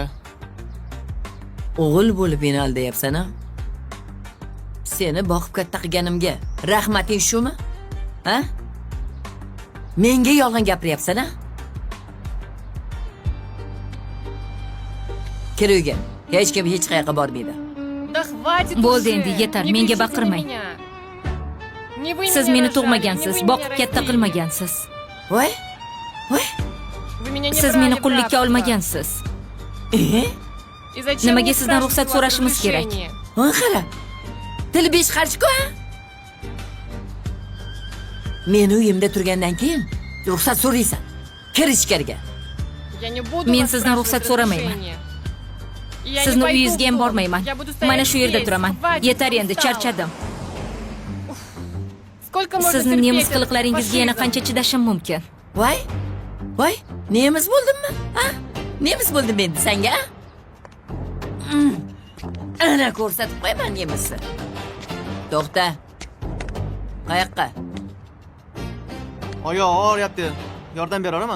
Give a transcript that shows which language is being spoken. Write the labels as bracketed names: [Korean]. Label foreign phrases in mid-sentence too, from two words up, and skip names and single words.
[Uzbek] O'g'il bo'lib meni aldayapsan-a? Seni boqib katta qilganimga rahmating shumi? Ha? Menga yolg'on gapiryapsan-a? Kir uyga. Hech kim hech qayerga bormaydi. [Russian] Да хватит [Uzbek] Bo'ldi [Russian] уже. [Uzbek] endi, yetar. [Russian] Не [Uzbek] Menga [Russian] кричите на [Uzbek] baqirmang. [Russian] меня. Не вы [Uzbek] Siz [Russian] меня [Uzbek] meni [Russian] рожали, [Uzbek] tug'magansiz, [Russian] не вы [Uzbek] boqib [Russian] меня [Uzbek] katta [Russian] родили. [Uzbek] qilmagansiz. Voy? Voy? [Russian] Вы меня не [Uzbek] Siz [Russian] брали [Uzbek] meni [Russian] в [Uzbek] qullikka [Russian] рабство. [Uzbek] olmagansiz. [Russian] И зачем [Uzbek] Nimaga [Russian] мне [Uzbek] sizdan [Russian] спрашивать [Uzbek] ruxsat [Russian] свое [Uzbek] so'rashimiz kerak? [Russian] разрешение? [Uzbek] Ha, qara. Tili besh qarshi-ku. Meni uyimda turgandan keyin ruxsat so'raysan. Kir ichkariga. [Russian] Я не буду [Uzbek] Men [Russian] вас [Uzbek] sizdan ruxsat [Russian] спрашивать [Uzbek] so'ramayman. [Russian] разрешение. И я не [Uzbek] Sizni [Russian] пойду [Uzbek] uyingizga ham [Russian] в дом. [Uzbek] bormayman. [Russian] Я буду стоять [Uzbek] Mana shu yerda [Russian] здесь. [Uzbek] turaman. [Russian] Хватит, [Uzbek] Yetar endi, [Russian] устала. [Uzbek] charchadim. [Russian] Сколько можно [Uzbek] Sizni [Russian] терпеть [Uzbek] nemis [Russian] этот [Uzbek] qiliqlaringizga yana [Russian] фашизм? [Uzbek] qancha chidashim mumkin? Voy? Voy, nemis bo'ldimmi? Ha? Nemis bo'ldim endi senga? Ana ko'rsatib qo'yaman nemisni. To'xta. Qayoqqa? Oyoq og'riyapti. Yordam beraman.